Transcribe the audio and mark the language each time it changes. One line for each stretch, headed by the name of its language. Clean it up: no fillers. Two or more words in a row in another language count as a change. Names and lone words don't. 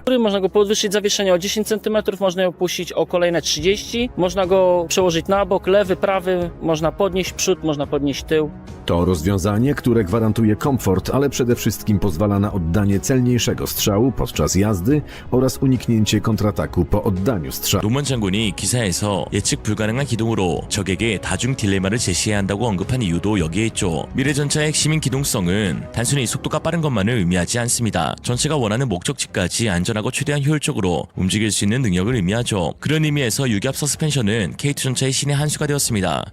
Polish: Można go podwyższyć zawieszenie o 10 cm, można ją puścić o kolejne 30, można go przełożyć na bok, lewy, prawy, można podnieść przód, można podnieść tył. To rozwiązanie, które gwarantuje komfort, ale przede wszystkim pozwala na oddanie celniejszego strzału podczas jazdy oraz uniknięcie kontrataku po oddaniu strzału.
Korean: 노먼 장군이 기사에서 예측 불가능한 기동으로 적에게 다중 딜레마를 제시해야 한다고 언급한 이유도 여기에 있죠. 미래 전차의 핵심인 기동성은 단순히 속도가 빠른 것만을 의미하지 않습니다. 전체가 원하는 목적지까지 안전하고 최대한 효율적으로 움직일 수 있는 능력을 의미하죠. 그런 의미에서 유압 서스펜션은 K2 전차의 신의 한 수가 되었습니다.